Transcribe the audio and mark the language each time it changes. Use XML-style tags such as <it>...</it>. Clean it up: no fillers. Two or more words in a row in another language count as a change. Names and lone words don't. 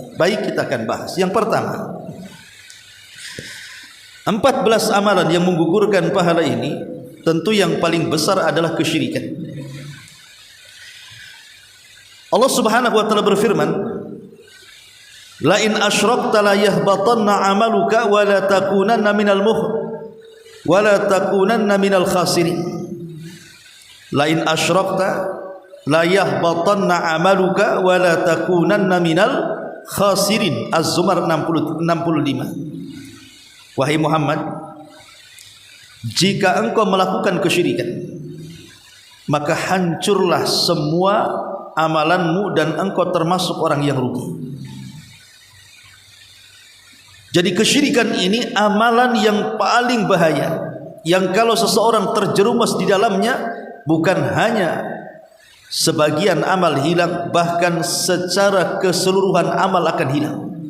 <id>Baik, kita akan bahas. Yang pertama, 14 amalan yang menggugurkan pahala ini, tentu yang paling besar adalah kesyirikan. Allah</id> <ar>سبحانه وتعالى</ar> <id>berfirman,</id> <ar>لئن أشركت ليحبطن عملك ولتكونن من الخاسرين. لئن أشركت ليحبطن عملك ولتكونن من الخاسرين.</ar> <id>Az-Zumar 65. Wahai Muhammad, jika engkau melakukan kesyirikan, maka hancurlah semua amalanmu dan engkau termasuk orang yang rugi. Jadi kesyirikan ini amalan yang paling bahaya, yang kalau seseorang terjerumus di dalamnya, bukan hanya sebagian amal hilang, bahkan secara keseluruhan amal akan hilang.</id>